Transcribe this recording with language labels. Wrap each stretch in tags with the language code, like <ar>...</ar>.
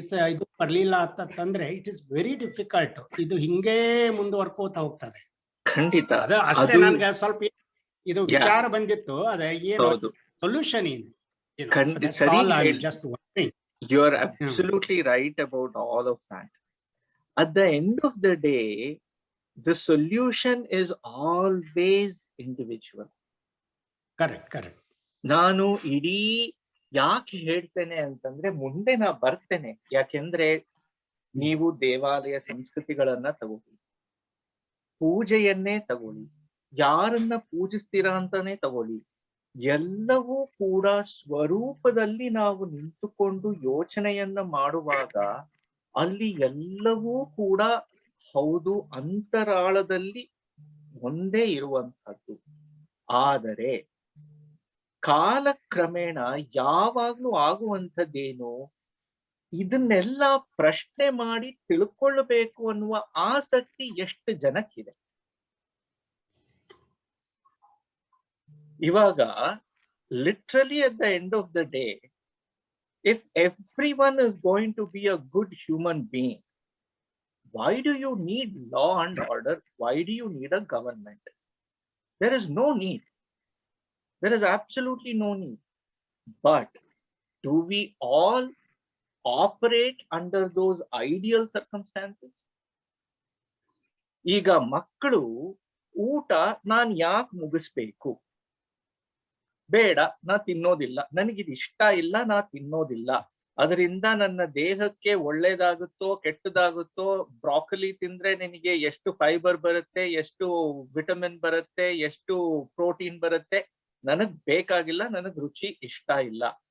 <kn>ಇದು ಬರ್ಲಿಲ್ಲ ಅಂತಂದ್ರೆ</kn> <en>It is very difficult.</en> <kn>ಇದು ಹಿಂಗೇ ಮುಂದುವರ್ಕೋತ ಹೋಗ್ತದೆ. ಖಂಡಿತ ಅದ ಅಷ್ಟೇ ಅದು- ನನ್ಗೆ ಸ್ವಲ್ಪ ಇದು ವಿಚಾರ ಬಂದಿತ್ತು. ಅದ ಏನು ಹೌದು ಸೊಲ್ಯೂಷನ್ ಏನು ಖಂಡಿತ ಸರಿ ಹೇಳ್-</kn> <en>Just wondering. You are absolutely right about all of that. At the end of the day, the solution is always individual. Correct.</en> <kn>ನಾನು ಇಡೀ ಯಾಕೆ ಹೇಳ್ತೇನೆ ಅಂತಂದ್ರೆ ಮುಂದೆ ನಾ ಬರ್ತೇನೆ. ಯಾಕೆಂದ್ರೆ ನೀವು ದೇವಾಲಯ ಸಂಸ್ಕೃತಿಗಳನ್ನ ತಗೊಳ್ಳಿ, ಪೂಜೆಯನ್ನೇ ತಗೊಳ್ಳಿ, ಯಾರನ್ನ ಪೂಜಿಸ್ತೀರಾ ಅಂತಾನೆ ತಗೊಳ್ಳಿ, ಎಲ್ಲವೂ ಕೂಡ ಸ್ವರೂಪದಲ್ಲಿ ನಾವು ನಿಂತುಕೊಂಡು ಯೋಚನೆಯನ್ನ ಮಾಡುವಾಗ ಅಲ್ಲಿ ಎಲ್ಲವೂ ಕೂಡ ಹೌದು ಅಂತರಾಳದಲ್ಲಿ ಒಂದೇ ಇರುವಂತಹದ್ದು. ಆದರೆ ಕಾಲಕ್ರಮೇಣ ಯಾವಾಗ್ಲೂ ಆಗುವಂಥದ್ದೇನು, ಇದನ್ನೆಲ್ಲ ಪ್ರಶ್ನೆ ಮಾಡಿ ತಿಳ್ಕೊಳ್ಬೇಕು ಅನ್ನುವ ಆಸಕ್ತಿ ಎಷ್ಟು ಜನಕ್ಕಿದೆ.</kn> <en>ಇವಾಗ literally at the end of the day, if everyone is going to be a good human being, why do you need law and order? Why do you need a government? There is no need. There is absolutely no need. But do we all operate under those ideal circumstances?</en> <kn>ಈಗ ಮಕ್ಕಳು ಊಟ ನಾನ್ ಯಾಕೆ ಮುಗಿಸ್ಬೇಕು, ಬೇಡ ನಾ ತಿನ್ನೋದಿಲ್ಲ, ನನಗಿದು ಇಷ್ಟ ಇಲ್ಲ ನಾ ತಿನ್ನೋದಿಲ್ಲ, ಅದರಿಂದ ನನ್ನ ದೇಹಕ್ಕೆ ಒಳ್ಳೇದಾಗುತ್ತೋ ಕೆಟ್ಟದಾಗುತ್ತೋ, ಬ್ರಾಕೊಲಿ ತಿಂದ್ರೆ ನಿನಗೆ ಎಷ್ಟು ಫೈಬರ್ ಬರುತ್ತೆ, ಎಷ್ಟು ವಿಟಮಿನ್ ಬರುತ್ತೆ, ಎಷ್ಟು ಪ್ರೋಟೀನ್ ಬರುತ್ತೆ, ನನಗ್ ಬೇಕಾಗಿಲ್ಲ, ನನಗ್ ರುಚಿ ಇಷ್ಟ ಇಲ್ಲ.</kn>